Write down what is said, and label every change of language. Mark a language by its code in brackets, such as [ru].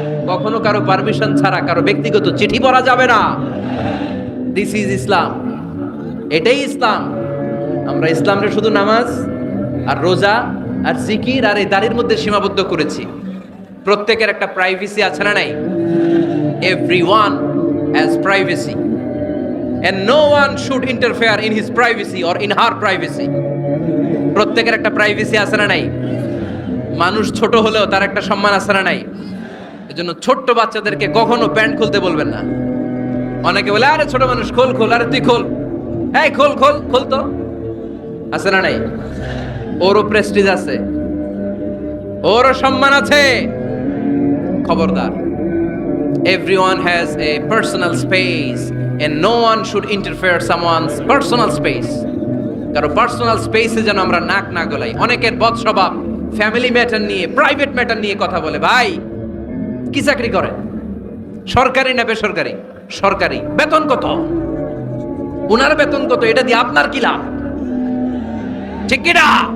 [bn] কখনো কারো পারমিশন ছাড়া কারো ব্যক্তিগত চিঠি পড়া যাবে না। [en] this is Islam, [bn] এটাই ইসলাম। আমরা ইসলামরে শুধু নামাজ আর রোজা আর জিকির আর এই দাড়ির মধ্যে সীমাবদ্ধ করেছি। প্রত্যেকের একটা প্রাইভেসি আছে না নাই? [en] Everyone has privacy and no one should interfere in his privacy or in her privacy. [bn] প্রত্যেকের একটা প্রাইভেসি আছে না নাই? মানুষ ছোট হলেও তার একটা সম্মান আছে না নাই? এজন্য ছোট্ট বাচ্চাদেরকে কখনো প্যান্ট খুলতে বলবেন না। অনেকে বলে আরে ছোট মানুষ খোল খোল, আরে তুই খোল, এই খোল খোল খোল, তো আছে না নাই? ওরও প্রেস্টিজ আছে, ওরও সম্মান আছে। [en] খবরদার, everyone has a personal space and no one should interfere someone's personal space. [bn] কারো পার্সোনাল স্পেসে যেন আমরা নাক না গলাই। অনেকের বদ স্বভাব ফ্যামিলি ম্যাটার নিয়ে, প্রাইভেট ম্যাটার নিয়ে কথা বলে। ভাই কি চাকরি করে? সরকারি না বেসরকারি? সরকারি। বেতন কত? উনার বেতন কত? এটা দিয়ে আপনার কি লাভ? ঠিক কি না?